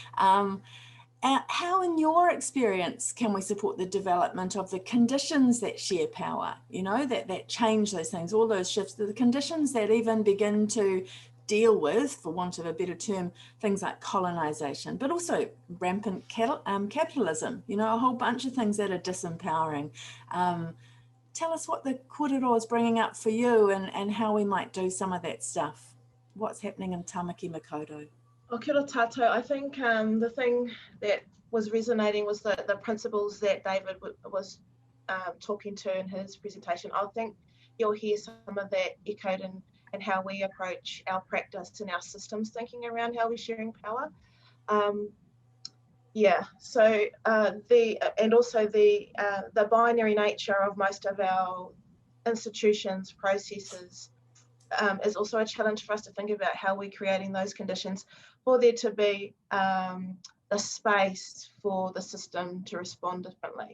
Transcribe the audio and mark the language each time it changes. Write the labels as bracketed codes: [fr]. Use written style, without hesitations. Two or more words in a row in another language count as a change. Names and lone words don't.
[en] How, in your experience, can we support the development of the conditions that share power, you know, that change those things, all those shifts, the conditions that even begin to deal with, for want of a better term, things like colonization, but also rampant capitalism, you know, a whole bunch of things that are disempowering. Tell us what the kōrero is bringing up for you and how we might do some of that stuff. What's happening in Tamaki Makaurau? Oh, [mi] kia ora tātou. [en] I think the thing that was resonating was the principles that David was talking to in his presentation. I think you'll hear some of that echoed in how we approach our practice and our systems thinking around how we're sharing power. Yeah, so and also the binary nature of most of our institutions, processes, is also a challenge for us to think about how we're creating those conditions for there to be the space for the system to respond differently.